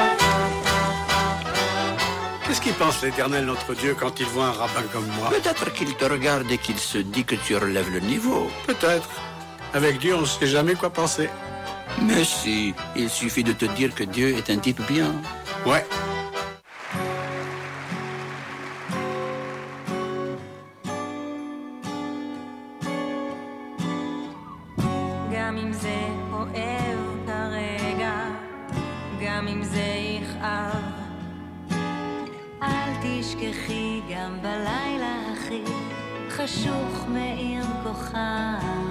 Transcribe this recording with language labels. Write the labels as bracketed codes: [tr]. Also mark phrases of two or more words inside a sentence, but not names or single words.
[fr] Qu'est-ce qu'il pense l'Éternel, notre Dieu, quand il voit un rabbin comme moi? Peut-être qu'il te regarde et qu'il se dit que tu relèves le niveau. Peut-être. Avec Dieu, on ne sait jamais quoi penser. Mais si, il suffit de te dire que Dieu est un type bien. Ouais. [he] גם אם זה אוהב כרגע, גם אם זה יכאב, אל תשכחי גם בלילה הכי חשוך מאיר כוכב.